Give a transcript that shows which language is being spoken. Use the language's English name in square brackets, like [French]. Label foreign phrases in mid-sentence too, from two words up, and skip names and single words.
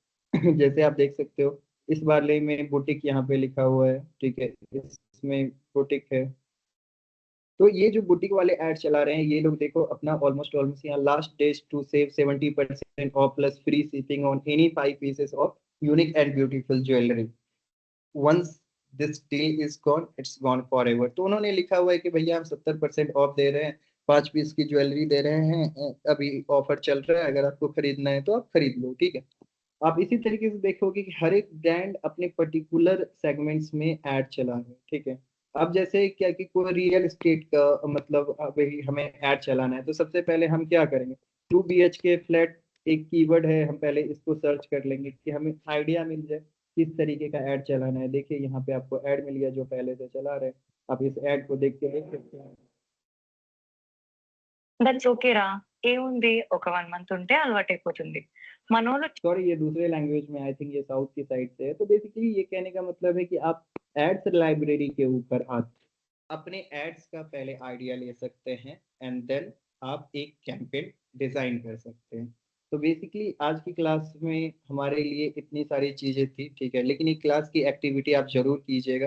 [Hindi] जैसे आप देख सकते हो इस वाले में बुटीक यहाँ पे लिखा हुआ है, ठीक है, इसमें बुटीक है। तो ये जो बुटीक वाले ऐड चला रहे हैं ये लोग देखो अपना [English] almost almost [Hindi] यहाँ [English] last days to save 70% off plus free shipping on any 5 pieces of unique and beautiful jewellery. Once this deal is gone it's gone forever. [Hindi] तो उन्होंने लिखा हुआ है कि भैया हम 70% ऑफ दे रहे हैं, 5 पीस की ज्वेलरी दे रहे हैं, अभी ऑफर चल रहा है, अगर आपको खरीदना है तो आप खरीद लो, ठीक है। आप इसी तरीके से देखोगे कि हर एक ब्रांड अपने [English] particular segments [Hindi] में ऐड चला है, ठीक है। अब जैसे क्या कि कोई [English] real estate [Hindi] का मतलब अभी हमें ऐड चलाना है तो सबसे पहले हम क्या करेंगे, 2 BHK फ्लैट एक कीवर्ड है, हम पहले इसको सर्च कर लेंगे कि हमें आइडिया मिल जाए किस तरीके का ऐड चलाना है। देखिए यहाँ पे आपको ऐड मिल गया जो पहले से चला रहे हैं, आप इस ऐड को देख के देख सकते हैं। [English] That's okay [Telugu] రా ఏముంది ఒక 1 మంత్ ఉంటే అలవాటైపోతుంది మనోళ్ళు [Hindi] सॉरी ये दूसरे लैंग्वेज में, [English] I think [Hindi] ये साउथ की साइड से है। तो बेसिकली ये कहने का मतलब है कि आप [English] ads library [Hindi] के ऊपर आप अपने एड्स का पहले आइडिया ले सकते हैं [English] and then [Hindi] आप एक [English] campaign design [Hindi] कर सकते हैं। तो बेसिकली आज की क्लास में हमारे लिए इतनी सारी चीजें थी, ठीक है, लेकिन एक क्लास की एक्टिविटी आप जरूर कीजिएगा।